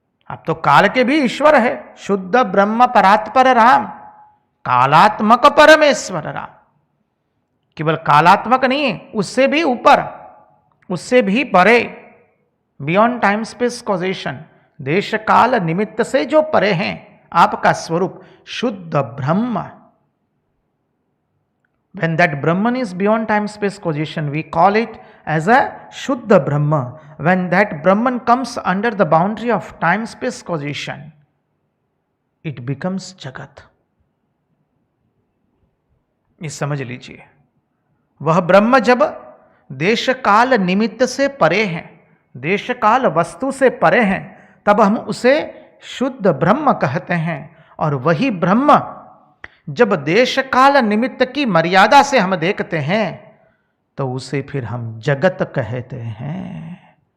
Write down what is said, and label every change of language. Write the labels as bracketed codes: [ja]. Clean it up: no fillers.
[hi] आप तो काल के भी ईश्वर है, शुद्ध ब्रह्म परात्पर राम, कालात्मक परमेश्वर राम। केवल कालात्मक नहीं है, उससे भी ऊपर, उससे भी परे, [en] beyond time space causation, [hi] देश काल निमित्त से जो परे हैं आपका स्वरूप शुद्ध ब्रह्म। [en] When that Brahman is beyond time space causation, we call it as a Shuddha Brahma. When that Brahman comes under the boundary of time space causation, it becomes Jagat. [hi] ये समझ लीजिए, वह ब्रह्म जब देश काल निमित्त से परे हैं, देश काल वस्तु से परे हैं, तब हम उसे शुद्ध ब्रह्म कहते हैं। और वही ब्रह्म जब देश काल निमित्त की मर्यादा से हम देखते हैं तो उसे फिर हम जगत कहते हैं।